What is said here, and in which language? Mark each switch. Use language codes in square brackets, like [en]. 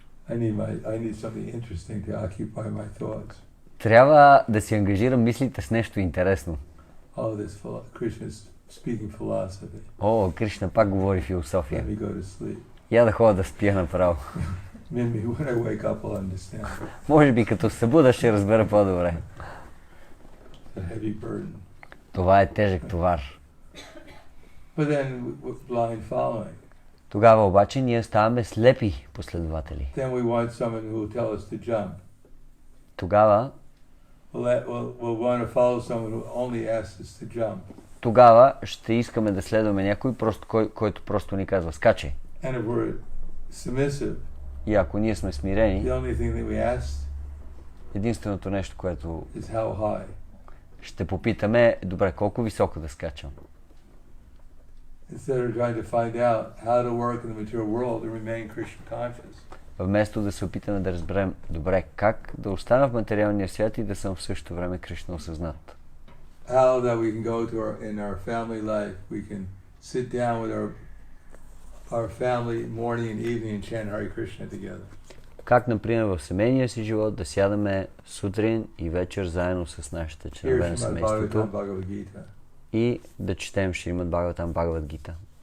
[en] I need something interesting to occupy my thoughts. [bg] Трябва да си ангажирам мислите с нещо интересно. [en] Oh, this Krishna's speaking philosophy. [bg] О, Кришна пак говори философия. [en] Let me go to sleep. [bg] Я да ходя да спя направо. [en] Maybe when I wake up I'll understand. [bg] Може би като се събуда ще разбера по-добре. [en] A heavy burden. [bg] Това е тежък товар. [en] But then blind following. [bg] Тогава обаче ние ставаме слепи последователи. [en] Then we want someone who will tell us to jump. [bg] Тогава [en] we'll want to follow someone who only asks us to jump. [bg] Тогава ще искаме да следваме някой, който просто ни казва скачай. [en] And if we're submissive, [bg] и ако ние сме смирени, [en] the only thing that we ask [bg] единственото нещо, което [en] is how high. [bg] Ще попитаме, добре, колко високо да скачам. [en] Instead of trying to find out how to work in the material world and remain Krishna conscious. [bg] Вместо да се опитаме да разберем, добре, как да остана в материалния свят и да съм в същото време Кришна осъзнат. [en] How that we can go to in our family life, we can sit down with our family morning and evening and chant Hare Krishna together. [bg] Как, например, в семейния си живот да сядаме сутрин и вечер заедно с нашите членове на семейството и да четем Шримад Бхагаватам Бхагавад Гита.